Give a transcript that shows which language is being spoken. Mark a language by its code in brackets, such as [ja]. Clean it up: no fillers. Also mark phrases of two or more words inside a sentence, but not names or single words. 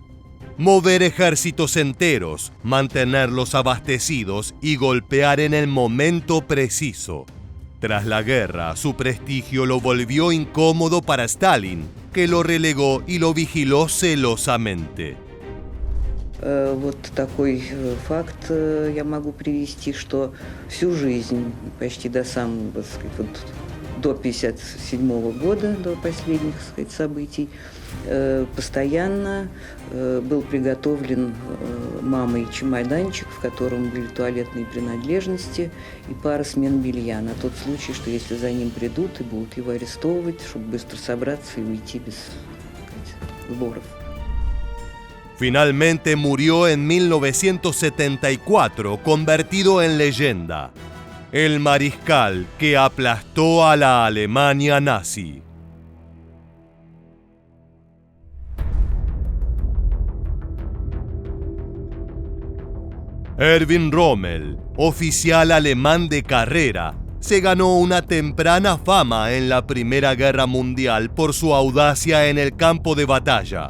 [es] Mover ejércitos enteros, mantenerlos abastecidos y golpear en el momento preciso. Tras la guerra, su prestigio lo volvió incómodo para Stalin, que lo relegó y lo vigiló celosamente. [ru] Вот такой факт я могу привести, что всю жизнь, почти до самого, так сказать, вот до 1957 года, до последних, так сказать, событий, постоянно был приготовлен мамой чемоданчик, в котором были туалетные принадлежности и пара смен белья, на тот случай, что если за ним придут и будут его арестовывать, чтобы быстро собраться и уйти без, так сказать, сборов. [es] Finalmente murió en 1974, convertido en leyenda. El mariscal que aplastó a la Alemania nazi. Erwin Rommel, oficial alemán de carrera, se ganó una temprana fama en la Primera Guerra Mundial por su audacia en el campo de batalla.